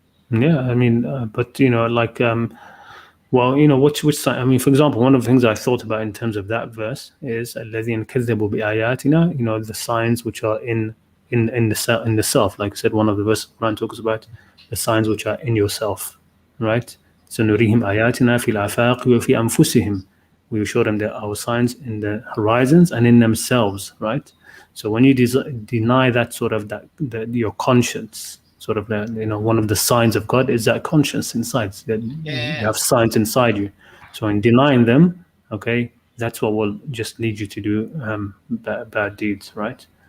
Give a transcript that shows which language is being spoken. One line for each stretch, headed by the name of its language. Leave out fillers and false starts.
English: Yeah, I mean, but like, well, which sign? I mean, for example, one of the things I thought about in terms of that verse is
Arabic: الذين كذبوا بآياتنا.
English: The signs which are in the self. Like I said, one of the verses Quran talks about the signs which are in yourself, right?
Arabic: سنريهم آياتنا في الآفاق وفي أنفسهم.
English: We will show them our signs in the horizons and in themselves, right? So when you deny that sort of your conscience, sort of one of the signs of God is that conscience inside, that you Yeah. have signs inside you. So in denying them, okay, that's what will just lead you to do bad deeds, right?